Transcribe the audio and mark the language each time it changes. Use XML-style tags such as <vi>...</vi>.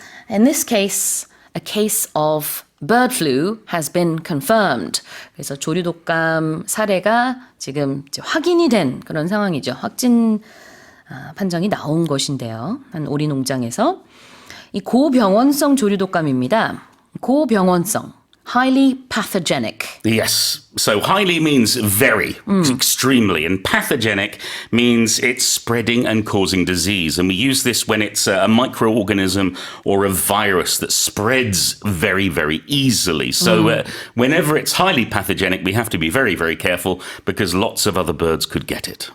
<en>In this case, a case of bird flu has been confirmed.</en> <ko>그래서 조류독감 사례가 지금 이제 확인이 된 그런 상황이죠. 확진 판정이 나온 것인데요. 한 오리 농장에서 이 고병원성 조류독감입니다. 고병원성.</ko> <en>Highly pathogenic. Yes. So highly means very, extremely, and pathogenic means it's spreading and causing disease. And we use this when it's a microorganism or a virus that spreads very, very easily. So whenever it's highly pathogenic, we have to be very, very careful because lots of other birds could get it.</en>